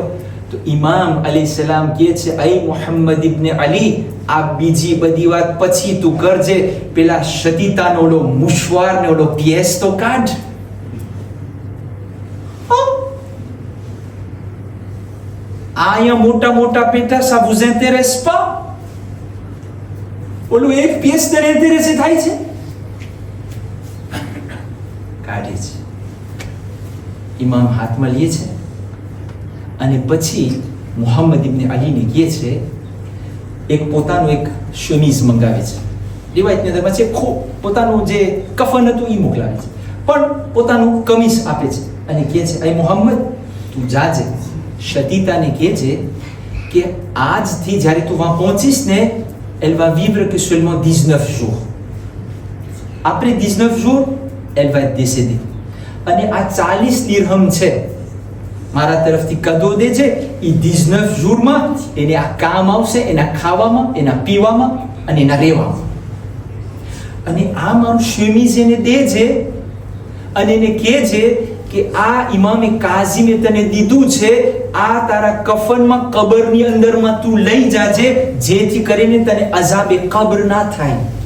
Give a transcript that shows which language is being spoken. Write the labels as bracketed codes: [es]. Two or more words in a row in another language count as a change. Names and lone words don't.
[gu] તો ઇમામ અલૈહિસ્સલામ કહે છે, અય મુહમ્મદ ઇબ્ન અલી, આ બીજી બધી વાત પછી તું કરજે, પેલા શતીતાનો ઓલો મુશવાર ને ઓલો પીએસ તો કાઢ. અહીંયા મોટા મોટા પેટા [fr] ça vous intéresse pas? [gu] ઓલું એક પીએસ તને ઇન્ટરેસ્ટ થાય છે, કાઢે છે. ઇમામ હાથમાં લે છે અને પછી મુહમ્મદ ઇબ્ન અલીને કહે છે, એક પોતાનું એક શમીઝ મંગાવે છે. રિવાયતની અંદર પછી પોતાનું જે કફન હતું એ મોકલાવે છે, પણ પોતાનું કમીઝ આપે છે અને કહે છે, અય મુહમ્મદ તું જાજે, શતીતાને કહે છે કે આજથી જ્યારે તું વહાં પહોંચીશ ને, [fr] elle va vivre que seulement 19 jours. Après 19 jours, elle va être décédée. [gu] અને આ 40 દિરહમ છે મારા તરફથી કદો દે છે, એ 19 jours એને આ કામ આવશે, એના ખાવામાં, એના પીવામાં અને એના રહેવામાં. અને આ મારું શમીઝ એને દે છે અને એને કહે છે કે આ ઇમામે કાઝીમે તને દીધું છે, આ તારા કફનમાં કબરની અંદરમાં તું લઈ જાજે, જેથી કરીને તને અઝાબે કબ્ર ના થાય.